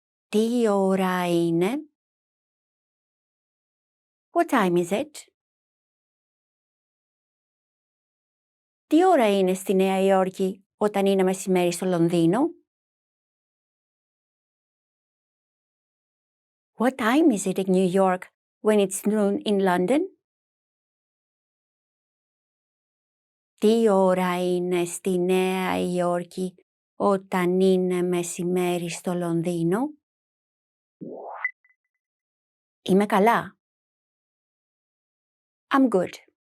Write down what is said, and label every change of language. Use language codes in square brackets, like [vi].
[el] Τι ώρα είναι? [en] What time is it? [el] Τι ώρα είναι στη Νέα Υόρκη όταν είναι μεσημέρι στο Λονδίνο? [en] What time is it in New York when it's noon in London? [el] Τι ώρα είναι στη Νέα Υόρκη όταν είναι μεσημέρι στο Λονδίνο? Είμαι καλά. [en] I'm good.